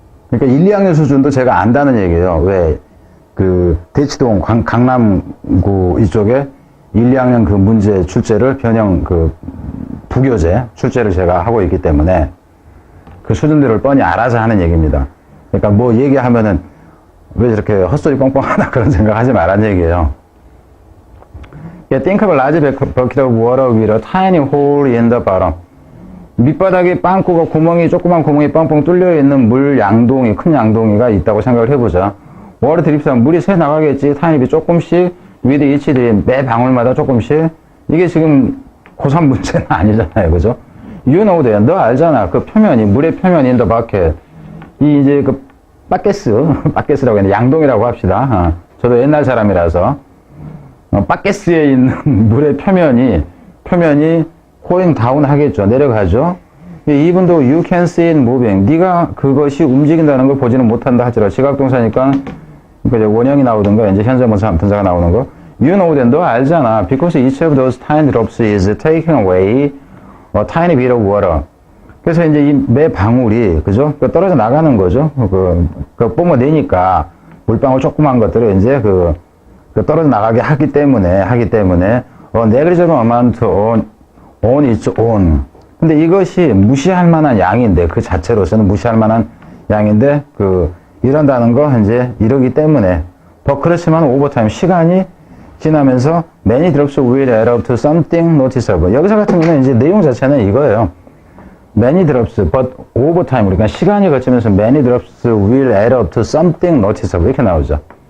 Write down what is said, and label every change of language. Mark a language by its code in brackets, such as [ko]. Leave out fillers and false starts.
[ko] 그러니까 1, 2학년 수준도 제가 안다는 얘기예요. 왜 대치동 강남구 이쪽에 1, 2학년 그 문제 출제를 변형 부교재 출제를 제가 하고 있기 때문에 그 수준들을 뻔히 알아서 하는 얘기입니다. 그러니까 뭐 얘기하면은 왜 저렇게 헛소리 뻥뻥하나 그런 생각 하지 말라는 얘기예요. [en] Think of a large bucket of water with a tiny hole in the bottom. [ko] 밑바닥에 빵꾸가 조그만 구멍이 뻥뻥 뚫려 있는 물 양동이, 큰 양동이가 있다고 생각을 해보자. [en] water drips [ko] 하면 물이 새 나가겠지. 타입이 조금씩 [en] with each drip, [ko] 매 방울마다 조금씩. 이게 지금 고3 문제는 아니잖아요, 그죠? [en] You know that. [ko] 너 알잖아. 그 표면이, 물의 표면이 [en] in the bucket. [ko] 이제 바켓스라고 했는데 양동이라고 합시다. 저도 옛날 사람이라서. 바켓스에 있는 물의 표면이 [en] going down [ko] 하겠죠. 내려가죠. 이분도 [en] you can see it moving. [ko] 네가 그것이 움직인다는 걸 보지는 못한다 하더라. 지각동사니까 원형이 나오든가 이제 현재분사가 나오는 거. [en] You know that. [ko] 너 알잖아. [en] Because each of those tiny drops is taking away a tiny bit of water. [ko] 그래서 이제 이 매 방울이 그죠? 떨어져 나가는 거죠. 뿜어내니까 물방울 조그만 것들을 이제 떨어져 나가게 하기 때문에 [en] negligible amount on its own. [ko] 근데 이것이 무시할 만한 양인데 그 자체로서는 무시할 만한 양인데 이런다는 거 이제 이러기 때문에 그렇지만 오버타임 시간이 지나면서 [en] many drops will add up to something noticeable. [ko] 여기서 같은 경우는 이제 내용 자체는 이거예요. [en] many drops, but over time, [ko] 그러니까 시간이 거치면서 [en] many drops will add up to something noticeable [ko] 이렇게 나오죠.